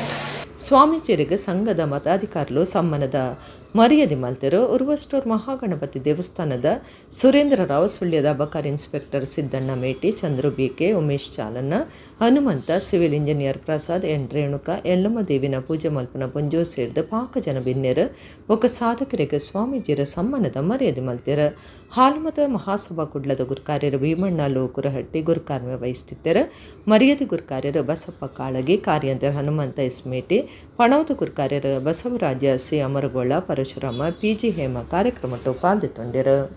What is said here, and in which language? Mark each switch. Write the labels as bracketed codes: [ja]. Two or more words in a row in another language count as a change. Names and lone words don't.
[tcy] ಸ್ವಾಮೀಜಿಯರಿಗೆ ಸಂಘದ ಮತಾಧಿಕಾರುలు ಸಮ್ಮನದ ಮರ್ಯಾದೆ ಮಲ್ತರು ಉರ್ವಸ್ಟೂರ್ ಮಹಾಗಣಪತಿ ದೇವಸ್ಥಾನದ ಸುರೇಂದ್ರ ರಾವ್ ಸುಳ್ಯದ ಅಬಕಾರಿ ಇನ್ಸ್ಪೆಕ್ಟರ್ ಸಿದ್ದಣ್ಣ ಮೇಟಿ, ಚಂದ್ರು ಬಿಕೆ, ಉಮೇಶ್ ಚಾಲನ್ನ, ಹನುಮಂತ, ಸಿವಿಲ್ ಇಂಜಿನಿಯರ್ ಪ್ರಸಾದ್, ಎನ್ ರೇಣುಕ, ಎಲ್ಲಮ್ಮ ದೇವಿನ ಪೂಜೆ ಮಲ್ಪನ ಪುಂಜೋ ಸೇರಿದ ಪಾಕ ಜನ ಬಿನ್ನೆರು ಒಕ್ಕ ಸಾಧಕರಿಗೆ ಸ್ವಾಮೀಜಿಯರ ಸಮ್ಮಾನದ ಮರ್ಯಾದೆ ಮಲ್ತಿರ. ಹಾಲುಮತ ಮಹಾಸಭಾ ಕುಡ್ಲದ ಗುರುಕಾರ್ಯರು ಭೀಮಣ್ಣ ಲೋಕುರಹಟ್ಟಿ ಗುರುಕಾರ್ಯ ವಹಿಸ್ತಿದ್ದರು. ಮರ್ಯಾದೆ ಗುರುಕಾರ್ಯರು ಬಸಪ್ಪ ಕಾಳಗಿ, ಕಾರ್ಯಾಂತರ ಹನುಮಂತ ಎಸ್ಮೇಟಿ, ಪಣವದ ಗುರುಕಾರ್ಯರು ಬಸವರಾಜ ಸಿ ಅಮರಗೋಳ, ಪರಶುರಾಮ, ಪಿಜಿ ಹೇಮ ಕಾರ್ಯಕ್ರಮಟ್ಟು ಪಾಲ್ಗೊಂಡಿರು.